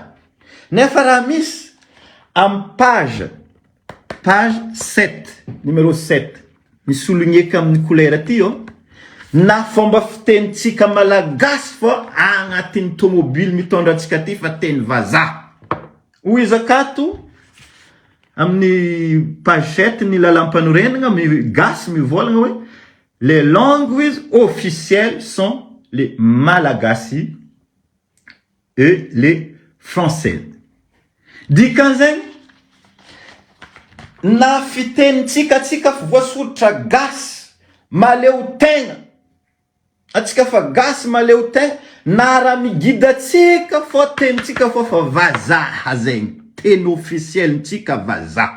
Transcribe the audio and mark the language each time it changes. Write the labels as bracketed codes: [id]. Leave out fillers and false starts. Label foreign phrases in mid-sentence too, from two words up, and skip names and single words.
[mg] Nefa raha misy amy page 7, numéro 7, misologneka amin'ny couleur ty na fomba fitenitsika malagasy fa agnatin'ny tomobile mitondra atsika ty fa teny vazaha. Hoy izy akato amin'ny page 7 ny lalampanorenagna gasy mivolagna hoe [fr] les langues officielles sont les malagasy et les français. [mg] Dikan'zegny na fitenitsika tsika voasoratra gasy maleo tegna atsika fa gasy maleo tegna na raha migidatsika fa tenitsika fa vazaha zegny teny officiel ntsika vazaha.